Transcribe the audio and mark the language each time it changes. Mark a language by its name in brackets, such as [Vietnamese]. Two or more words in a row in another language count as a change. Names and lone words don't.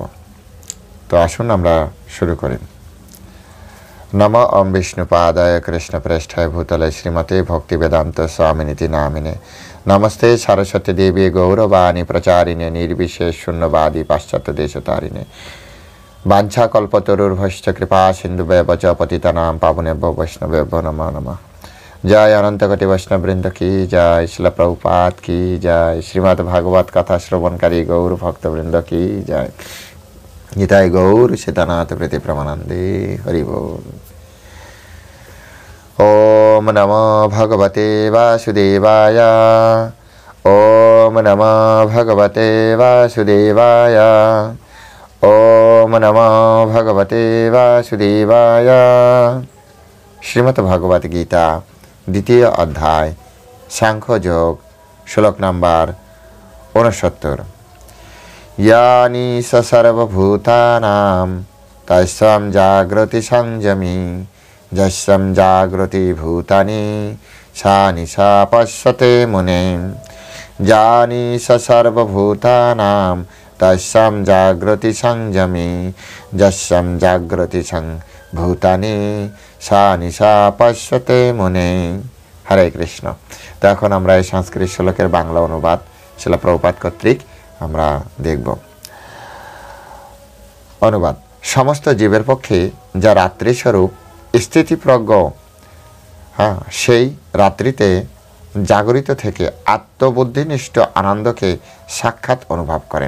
[Bangla] তো আসুন আমরা শুরু করি। [Sanskrit] নম ওম বিষ্ণুপাদায় কৃষ্ণপ্রেষ্ঠায় ভূতলে শ্রীমতে ভক্তিবেদান্ত স্বামিনীতি নামিনে নমস্তে সরস্বতী দেবী গৌরবাণী প্রচারিণে নির্বিশেষ শূন্যবাদী পাশ্চাত্য দেশতারিণে বাঞ্ছাকল্পতরুর্ভশ্চ কৃপা সিন্ধুভ্যেব চ পতিতানাং পাবনেভ্যো বৈষ্ণবেভ্যো নমো নমঃ। [Bangla] জয় অনন্তকোটি বৈষ্ণববৃন্দ কি জয়, শিল প্রভুপাদ কি জয়, শ্রীমদ্ ভাগবত কথা শ্রবণকারী গৌর ভক্তবৃন্দ কি জয়। গীতায় গৌর সীতানাথ প্রীতি প্রমানন্দে হরি বল। [Sanskrit] ওম নমো ভগবতে বাসুদেবায়। ওম নমো ভগবতে বাসুদেবায়। ওম নমো ভগবতে বাসুদেবায়। [Bangla] শ্রীমদ্ ভাগবত গীতা দ্বিতীয় অধ্যায় সাংখ্যযোগ, শ্লোক নাম্বার ৬৯। [Sanskrit] यानि स सर्वभूतानां तस्यां जागृति संयमी यस्यां जागृति भूतानि सा निशा पश्यते मुने। यानि स सर्वभूतानां तस्यां जागृति संयमी यस्यां जागृति भूतानि सा निशा पश्यते मुने। हरे कृष्ण। [Bangla] तो এখন আমরা এই সংস্কৃত শ্লোকের বাংলা অনুবাদ শিল প্রভুপাদ কর্তৃক আমরা দেখব। অনুবাদ: সমস্ত জীবের পক্ষে যা রাত্রিস্বরূপ স্থিতিপ্রজ্ঞ, সেই রাত্রিতে জাগরিত থেকে আত্মবুদ্ধিনিষ্ঠ আনন্দকে সাক্ষাৎ অনুভব করেন।